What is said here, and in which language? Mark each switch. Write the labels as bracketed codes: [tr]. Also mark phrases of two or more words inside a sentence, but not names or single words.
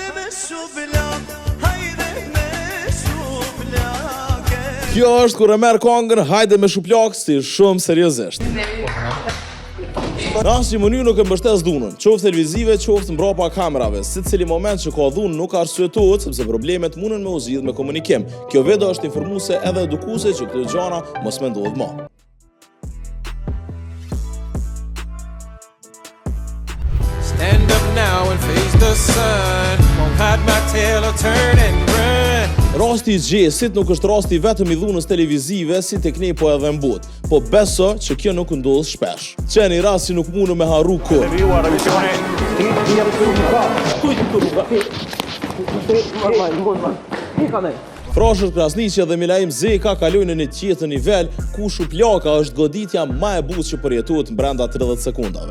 [sq] Kjo është kur e merr këngën Hajde me shuplak si shumë seriozisht. Në asnjë mënyrë nuk e mbështes dhunën, qoftë televizive, qoftë mbrapa kamerave. Secili moment që ka dhunë nuk arsyetohet sepse problemet munden me u zgjidh me komunikim. Kjo vetë është informuese edhe edukuese që këto gjëra mos më ndodh më. [en] Stand up now and face the sun. Won't hide my tail or turn and run. [sq] Rasti i gjesit nuk është rasti vetëm i dhunës televizive si tek ne po edhe në botë, po beso që kjo nuk ndodh shpesh. Qeni rast që nuk mundu me harru kur. Frashët Krasniqi dhe Milaim Zeka kalojnë në një tjetër nivel ku shuplaka është goditja më e butë që përjetohet brenda 30 sekondave.